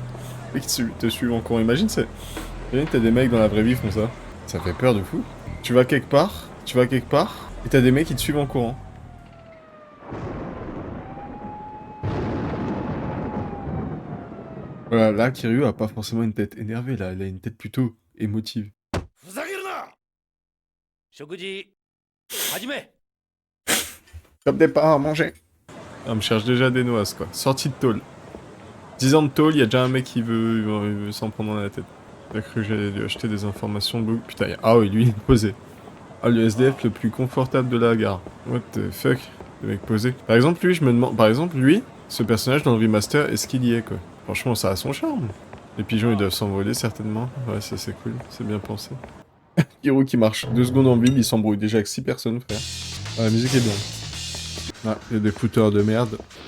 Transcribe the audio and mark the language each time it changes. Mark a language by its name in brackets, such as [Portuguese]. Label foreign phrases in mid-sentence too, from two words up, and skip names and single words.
[French] Les mecs qui te suivent encore. Imagine, t'as des mecs dans la vraie vie qui font ça. Ça fait peur de fou. Tu vas quelque part, et t'as des mecs qui te suivent en courant. Voilà, là, Kiryu a pas forcément une tête énervée, là. Il a une tête plutôt émotive. [Japanese] ふざけるな食事始め [French] Comme des parents à manger. On me cherche déjà des noises, quoi. Sortie de tôle. 10 ans de tôle, il y a déjà un mec qui veut s'en prendre dans la tête. J'ai cru que j'allais lui acheter des informations de... Putain, ah oui, lui, il est posé. Ah, le SDF le plus confortable de la gare. [English] What the fuck? [French] Le mec posé. Par exemple, lui, je me demande... Par exemple, lui, ce personnage dans le remaster, est-ce qu'il y est, quoi? Franchement, ça a son charme. Les pigeons, ils doivent s'envoler, certainement. Ouais, ça, c'est cool. C'est bien pensé. Hiro qui marche 2 secondes en ville, il s'embrouille déjà avec 6 personnes, frère. Ah, la musique est bien. Ah, il y a des footeurs de merde.